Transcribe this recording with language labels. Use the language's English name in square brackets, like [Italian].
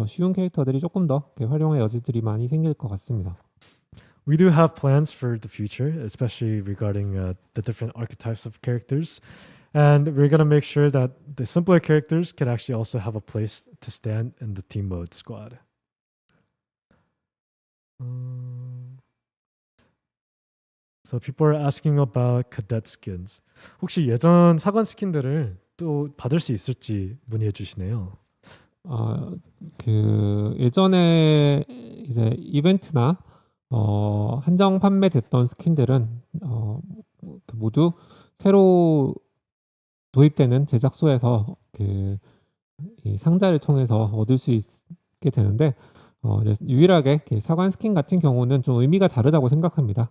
[Korean] 더 쉬운 캐릭터들이 조금 더 활용의 여지들이 많이 생길 것 같습니다. [English] We do have plans for the future, especially regarding the different archetypes of characters. And we're going to make sure that the simpler characters can actually also have a place to stand in the team mode squad. So people are asking about cadet skins. [Korean] 혹시 예전 사관 스킨들을 또 받을 수 있을지 문의해 주시네요. 그 예전에 이제 이벤트나 한정 판매됐던 스킨들은 모두 새로 도입되는 제작소에서 이 상자를 통해서 얻을 수 있게 되는데, 이제 유일하게 사관 스킨 같은 경우는 좀 의미가 다르다고 생각합니다.